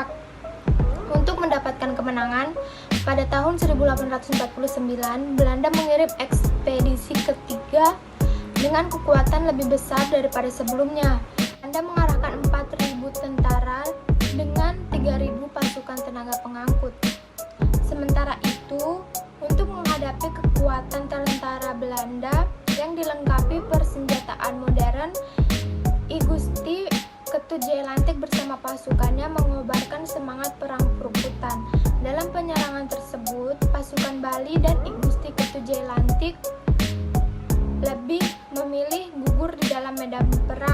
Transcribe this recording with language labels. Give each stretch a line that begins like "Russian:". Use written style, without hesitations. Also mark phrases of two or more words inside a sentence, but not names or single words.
Indonesian: Untuk mendapatkan kemenangan, pada tahun 1849, Belanda mengirim ekspedisi ketiga dengan kekuatan lebih besar daripada sebelumnya. Belanda mengarahkan 4.000 tentara dengan 3.000 pasukan tenaga pengangkut. Sementara itu, untuk menghadapi kekuatan tentara Belanda yang Buleleng dilengkapi persenjataan modern. I Gusti Ketutjalantik bersama pasukannya mengobarkan semangat perang perebutan. Dalam penyerangan tersebut, pasukan Bali dan I Gusti Ketutjalantik lebih memilih gugur di dalam medan